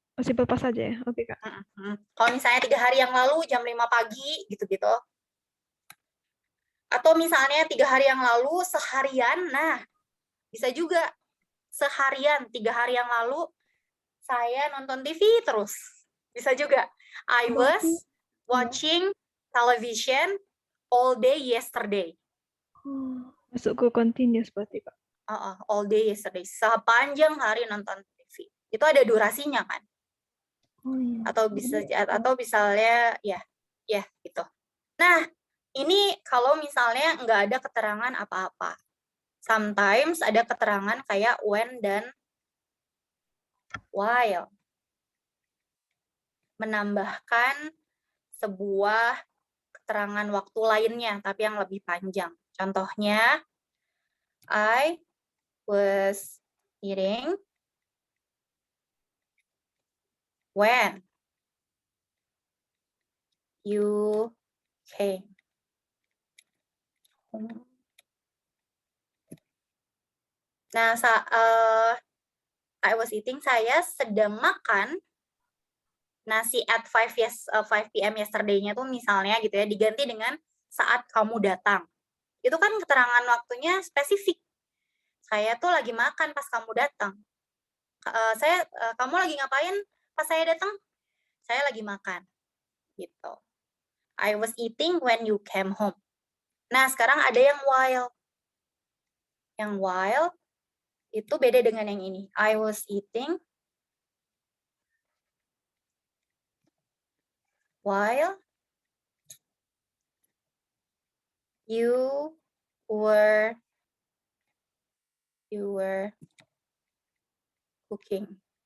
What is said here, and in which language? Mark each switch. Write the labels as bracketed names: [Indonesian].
[Indonesian] Simple past aja ya? Oke, Kak. Kalau misalnya 3 hari yang lalu jam 5 pagi gitu-gitu. Atau misalnya 3 hari yang lalu seharian, nah bisa juga seharian 3 hari yang lalu saya nonton TV terus. Bisa juga. [English] I was watching television all day yesterday. [Indonesian] Masuk ke continuous berarti, Kak. [English] all day yesterday, [Indonesian] sepanjang hari nonton TV. Itu ada durasinya kan? Oh iya. Atau misalnya ya gitu. Nah, ini kalau misalnya nggak ada keterangan apa-apa. [English] Sometimes [Indonesian] ada keterangan kayak when dan while. Menambahkan sebuah keterangan waktu lainnya, tapi yang lebih panjang. Contohnya, [English] I was eating when you came. [Indonesian] Nah, [English] I was eating, [Indonesian] saya sedang makan nasi [English] at 5 p.m. [Indonesian] yesterday-nya tuh misalnya gitu ya, diganti dengan saat kamu datang. Itu kan keterangan waktunya spesifik. Saya tuh lagi makan pas kamu datang. Kamu lagi ngapain pas saya datang? Saya lagi makan. Gitu. [English] I was eating when you came home. [Indonesian] Nah, sekarang ada yang while. Yang while itu beda dengan yang ini. [English] I was eating while you were cooking.